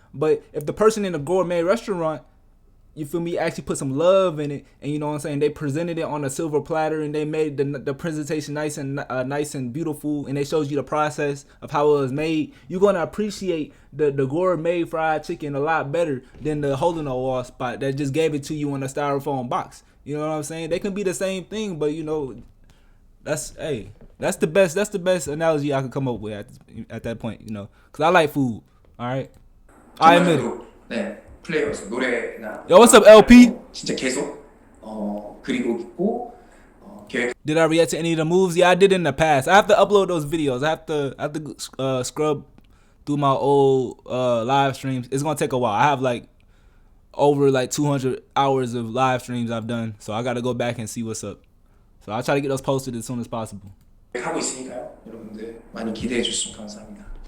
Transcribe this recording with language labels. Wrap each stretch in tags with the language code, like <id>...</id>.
<en>But if the person in the gourmet restaurant, you feel me, actually put some love in it, and you know what I'm saying, they presented it on a silver platter, and they made the presentation nice and beautiful, and they showed you the process of how it was made, you're gonna appreciate the gourmet fried chicken a lot better than the hole in the wall spot that just gave it to you in a styrofoam box. You know what I'm saying? They can be the same thing, but you know, that's That's the best. That's the best analogy I could come up with at that point. You know, because I like food. All right, I admit it.</en> <ko>네, 플레이어스 노래나.</ko> <en>Yo, what's up, LP?</en> <ko>진짜 계속 그리고 있고 계획.</ko> <en>Did I react to any of the moves? Yeah, I did in the past. I have to upload those videos. I have to scrub through my old live streams. It's gonna take a while. I have like over like 200 hours of live streams I've done, so I got to go back and see what's up. So I'll try to get those posted as soon as possible.</en> <ko>하고 있으니까요. 여러분들 많이 기대해 주시면 감사합니다.</ko>